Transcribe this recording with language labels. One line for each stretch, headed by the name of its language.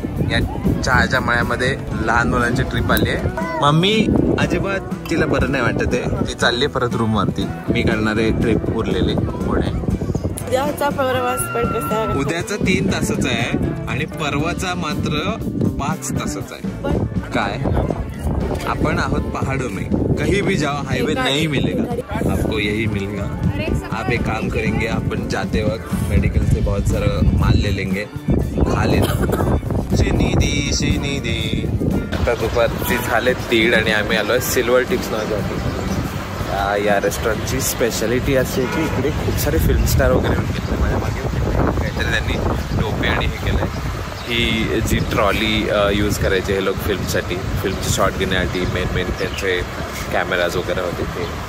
Marathi: या चहाच्या मळ्यामध्ये लहान मुलांची ट्रिप आली आहे. मम्मी अजिबात तिला बरं नाही वाटत आहे, ती चालली परत रूम वरती. मी करणार आहे ट्रिप उरलेली पुढे. उद्याचा प्रवास पण कसा? उद्याचा 3 तासाचा आहे आणि परवाचा मात्र 5 तासाचा आहे. काय अपन आहोत
Hindi: पहाड़ों में, कहीं भी जाओ हाईवे नहीं मिलेगा आपको, यही मिलेगा. आप एक काम करेंगे, अपन जाते वक्त मेडिकल से बहुत सारा माल ले लेंगे, खा लेना.
Marathi: श्रीनिधी. आता दुपारची झाले 3 आणि आम्ही आलोय सिल्वर टिप्स नावाच्या या रेस्टॉरंटची स्पेशालिटी अशी आहे की इकडे खूप सारे फिल्म स्टार वगैरे गेले. माझ्या मागे काहीतरी त्यांनी टोपे आणि हे केलंय. ही जी ट्रॉली यूज करायचे हे लोक फिल्मसाठी, फिल्मचे शॉट घेण्यासाठी मेन त्यांचे कॅमेराज वगैरे होते ते.